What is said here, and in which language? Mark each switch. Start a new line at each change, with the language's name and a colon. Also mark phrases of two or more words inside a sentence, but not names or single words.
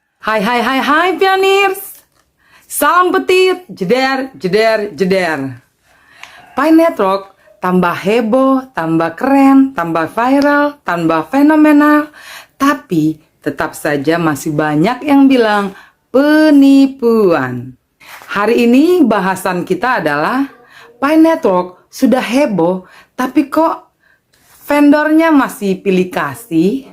Indonesian: Hai hai hai hai pioneers. Salam petit, jeder jeder jeder. Pi Network tambah heboh, tambah keren, tambah viral, tambah fenomenal. Tapi tetap saja masih banyak yang bilang penipuan. Hari ini bahasan kita adalah Pi Network sudah heboh, tapi kok vendornya masih pilih kasih?